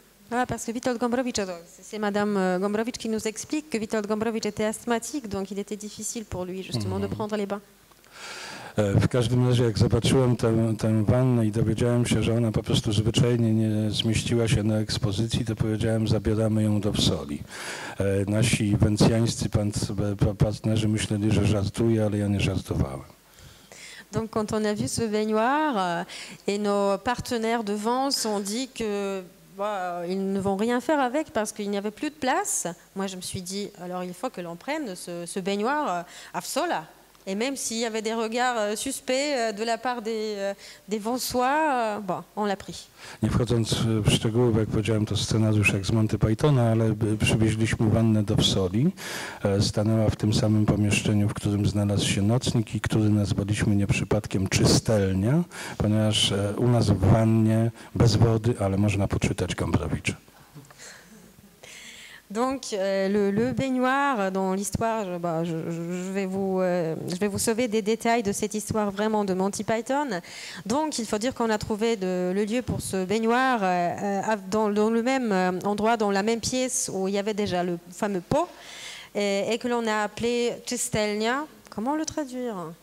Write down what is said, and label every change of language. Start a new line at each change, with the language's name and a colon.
French: Ah, parce que Witold Gombrowicz, c'est Madame Gombrowicz qui nous explique que Witold Gombrowicz était asthmatique, donc il était difficile pour lui justement de prendre les bains.
Polish: W każdym razie, jak zobaczyłem tę wannę i dowiedziałem się, że ona po prostu zwyczajnie nie zmieściła się na ekspozycji, to powiedziałem, zabieramy ją do Wsoli. Nasi wencjańscy partnerzy myśleli, że żartuję, ale ja nie żartowałem.
French: Donc quand on a vu ce baignoire et nos partenaires de Vence ont dit que ils ne vont rien faire avec parce qu'il n'y avait plus de place, moi je me suis dit alors il faut que l'on prenne ce baignoire à Wsola. Et même s'il y avait des regards suspects de la part des Wąsois, bon, on l'a pris.
Polish: Nie wchodząc w szczegóły, bo jak powiedziałem, to scenariusz jak z Monty Pythona, ale przywieźliśmy wannę do Wsoli. Stanęła w tym samym pomieszczeniu, w którym znalazł się nocnik i który nazwaliśmy nie przypadkiem czystelnia, ponieważ u nas w wannie bez wody, ale można poczytać Gombrowicza.
French: Donc le baignoire dans l'histoire, je vais vous sauver des détails de cette histoire vraiment de Monty Python. Donc il faut dire qu'on a trouvé le lieu pour ce baignoire dans le même endroit, dans la même pièce où il y avait déjà le fameux pot et que l'on a appelé czystelnia. Comment le traduire?